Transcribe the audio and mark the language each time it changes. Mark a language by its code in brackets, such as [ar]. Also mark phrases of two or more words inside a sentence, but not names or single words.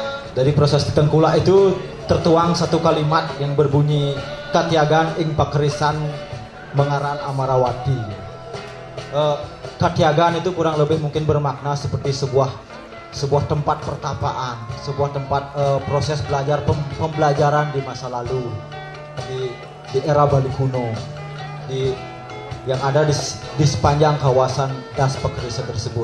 [id] Dari proses tengkulak itu tertuang satu kalimat yang berbunyi [kaw] Katyagan ing pakerisan mengaran Amarawati. [id] Katyagan itu kurang lebih mungkin bermakna seperti sebuah tempat pertapaan, sebuah tempat proses pembelajaran di masa lalu, di era Bali kuno, yang ada di sepanjang kawasan Das Pakerisan tersebut.